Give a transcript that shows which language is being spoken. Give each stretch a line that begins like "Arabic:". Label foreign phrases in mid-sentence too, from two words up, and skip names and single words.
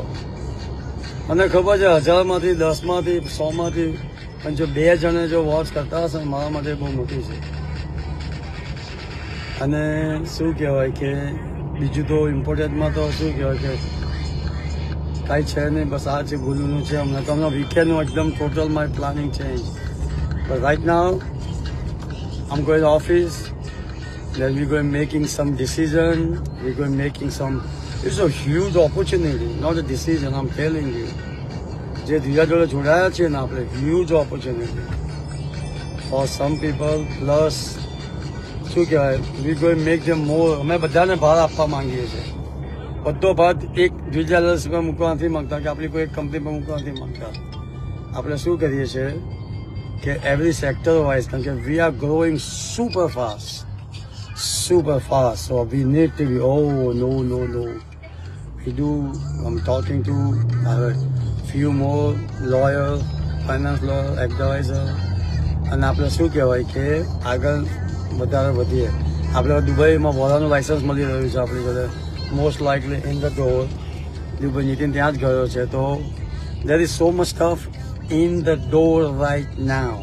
Gujarati: મને ખબર છે 1000માંથી 10માંથી 100માંથી પણ જો 2 જણે જો વોચ કરતા હશે ને મારા માટે બહુ મોટી છે. અને શું કહેવાય કે બીજું તો ઇમ્પોર્ટન્ટમાં તો શું કહેવાય કે કાંઈ છે નહીં, બસ આ છે ગુલુનું છે. હમણાં તો હમણાં વીકેન્ડનું એકદમ
English: total my planning change. but right now I'm going to office, then we're going making some decision, we're going making some, it's a huge opportunity, not a decision, I'm telling you.
Gujarati: જે ધીરા જોડે જોડાયા છે ને આપણે,
English: huge opportunity for some people, plus
Gujarati: શું કહેવાય,
English: we going make them more.
Gujarati: અમે બધાને ભાર આપવા માંગીએ છીએ. બધો ભાર એક બીજા LLC પર મૂકવા નથી માંગતા કે આપણી કોઈ એક કંપની પર મૂકવા નથી માંગતા. આપણે શું કરીએ છીએ કે
English: every sector wise,
Gujarati: કારણ કે
English: we are growing super fast, so we need to be, no we do, I'm talking to few more lawyer, finance lawyer, advisor,
Gujarati: અને આપણે શું કહેવાય કે આગળ વધારે વધીએ. આપણે દુબઈમાં વોરાનું લાઇસન્સ મળી રહ્યું છે આપણી જોડે,
English: most likely in the door.
Gujarati: દુબઈ નીતિન ત્યાં જ ગયો છે, તો
English: there is so much stuff in the door right now.